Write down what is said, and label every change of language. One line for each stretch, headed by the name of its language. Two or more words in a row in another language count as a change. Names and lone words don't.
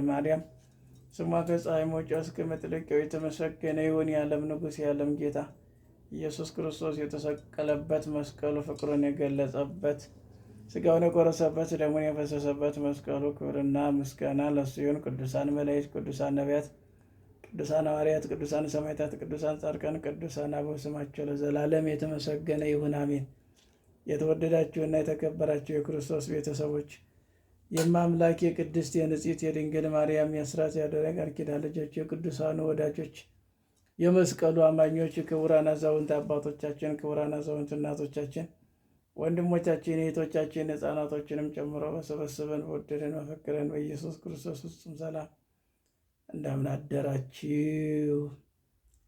Amharic: ማርያም ስሟ ከፀሐይ መውጫ እስከ መጥለቂያው የተመሰገነ ይሁን። የዓለም ንጉሥ የዓለም ጌታ ኢየሱስ ክርስቶስ የተሰቀለበት መስቀሉ ፍቅሩን የገለጸበት ሥጋውን የቆረሰበት ደሙን የፈሰሰበት መስቀሉ ክብርና ምስጋና ለእሱ ይሁን። ቅዱሳን መላእክት፣ ቅዱሳን ነቢያት፣ ቅዱሳን ሐዋርያት፣ ቅዱሳን ሰማዕታት፣ ቅዱሳን ጻድቃን፣ ቅዱሳን አበው ስማቸው ለዘላለም የተመሰገነ ይሁን። አሜን። የተወደዳችሁና የተከበራችሁ የክርስቶስ ቤተሰቦች የማምላክ የቅድስት የንጽሕት የድንግል ማርያም የአስራት ያደረ ቃል ኪዳን ልጆች የቅዱሳኑ ወዳጆች የመስቀሉ አማኞች ክቡራን አዛውንት አባቶቻችን፣ ክቡራን አዛውንት እናቶቻችን፣ ወንድሞቻችን፣ እህቶቻችን ሕፃናቶችንም ጨምሮ በሰበሰበን በወደደን በፈቀረን በኢየሱስ ክርስቶስ ፍጹም ሰላም እንደምን አደራችሁ?